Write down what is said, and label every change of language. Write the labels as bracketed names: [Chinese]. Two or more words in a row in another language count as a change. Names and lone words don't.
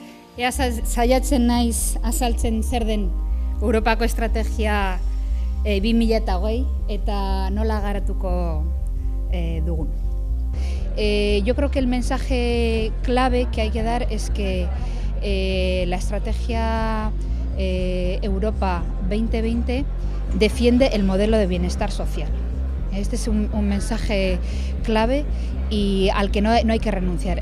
[Basque] Ea saiatzen naiz azaltzen zer den Europako estrategia 2020 eta nola garatuko dugun. [Spanish] Yo creo que el mensaje clave que hay que dar es que la estrategia Europa 2020 defiende el modelo de bienestar social. Este es un mensaje clave y al que no hay que renunciar.